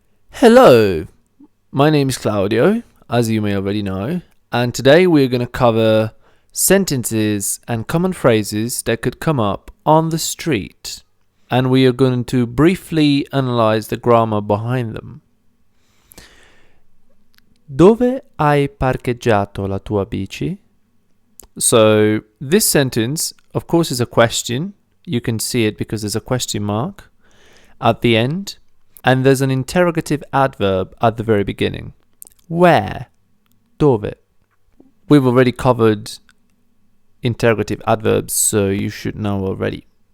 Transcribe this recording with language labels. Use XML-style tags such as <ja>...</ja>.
<en>Hello, my name is Claudio, as you may already know, and today we're going to cover sentences and common phrases that could come up on the street, and we are going to briefly analyze the grammar behind them.</en> <it>Dove hai parcheggiato la tua bici?</it> <en>So this sentence, of course, is a question. You can see it because there's a question mark at the end. And there's an interrogative adverb at the very beginning. Where? Dove? We've already covered interrogative adverbs, so you should know already.</en>